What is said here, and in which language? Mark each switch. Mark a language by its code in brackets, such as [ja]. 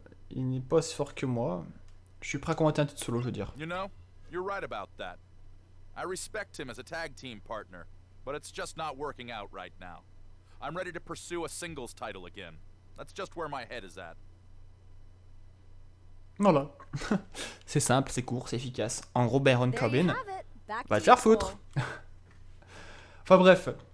[fr] Il n'est pas aussi fort que moi. Je suis prêt à combattre un titre solo, je veux dire. [en] You know, you're right about that. I respect him as a tag team partner, but it's just not working out right now. I'm ready to pursue a singles title again. That's just where my head is at. [fr] Voilà. C'est simple, c'est court, c'est efficace. En gros, Baron Corbin va te faire foutre. Enfin bref.